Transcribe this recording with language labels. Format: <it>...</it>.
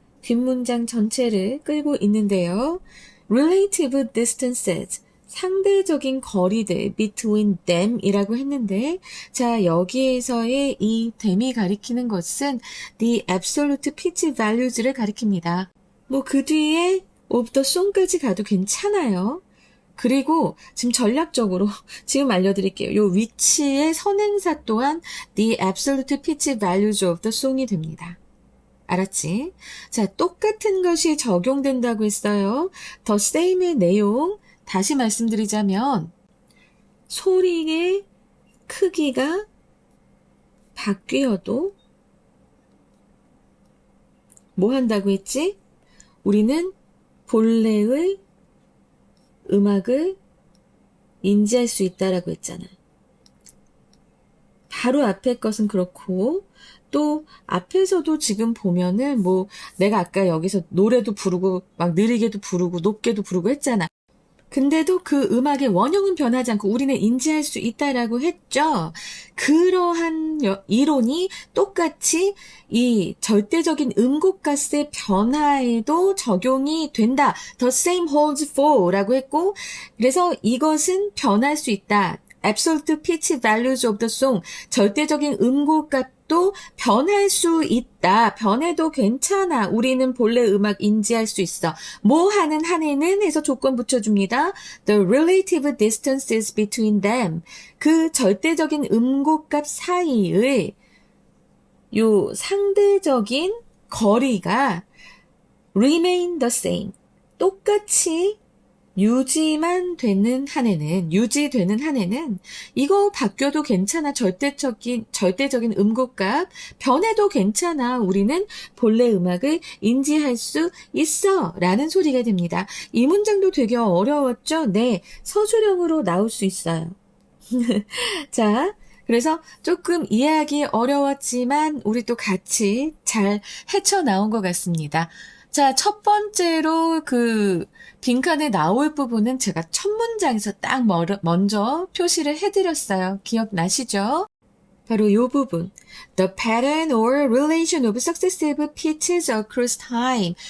<ko>뒷문장 전체를 끌고 있는데요.</ko> <en>relative distances,</en> <ko>상대적인 거리들</ko> <en>between them</en> <ko>이라고 했는데, 자, 여기에서의 이 them이 가리키는 것은</ko> <en>the absolute pitch values</en> <ko>를 가리킵니다. 뭐 그 뒤에</ko> <en>of the song</en> <ko>까지 가도 괜찮아요. 그리고 지금 전략적으로 지금 알려드릴게요. 요 위치의 선행사 또한</ko> <en>the absolute pitch values of the song</en> <ko>이 됩니다. 알았지? 자, 똑같은 것이 적용된다고 했어요.</ko> <en>the same</en> <ko>의 내용 다시 말씀드리자면 소리의 크기가 바뀌어도 뭐 한다고 했지? 우리는 본래의 음악을 인지할 수 있다라고 했잖아. 바로 앞에 것은 그렇고 또 앞에서도 지금 보면은 뭐 내가 아까 여기서 노래도 부르고 막 느리게도 부르고 높게도 부르고 했잖아. 근데도 그 음악의 원형은 변하지 않고 우리는 인지할 수 있다라고 했죠. 그러한 이론이 똑같이 이 절대적인 음곡값의 변화에도 적용이 된다.</ko> <en>The same holds for</en> <ko>라고 했고, 그래서 이것은 변할 수 있다.</ko> <en>Absolute pitch values of the song,</en> <ko>절대적인 음곡값도 변할 수 있다. 변해도 괜찮아. 우리는 본래 음악 인지할 수 있어. 뭐 하는 한에는 해서 조건 붙여줍니다.</ko> <en>The relative distances between them,</en> <ko>그 절대적인 음곡값 사이의 요 상대적인 거리가</ko> <en>remain the same,</en> <ko>똑같이 유지되는 한에는 이거 바뀌어도 괜찮아. 절대적인 음곡값 변해도 괜찮아. 우리는 본래 음악을 인지할 수 있어 라는 소리가 됩니다. 이 문장도 되게 어려웠죠? 네, 서술형으로 나올 수 있어요. 자, 그래서 조금 이해하기 어려웠지만 우리 또 같이 잘 헤쳐나온 것 같습니다. 자, 첫 번째로 그 빈칸에 나올 부분은 제가 첫 문장에서 딱 먼저 표시를 해드렸어요. 기억나시죠? 바로 이 부분.</ko> <en>The pattern or relation of successive pitches across time.</en>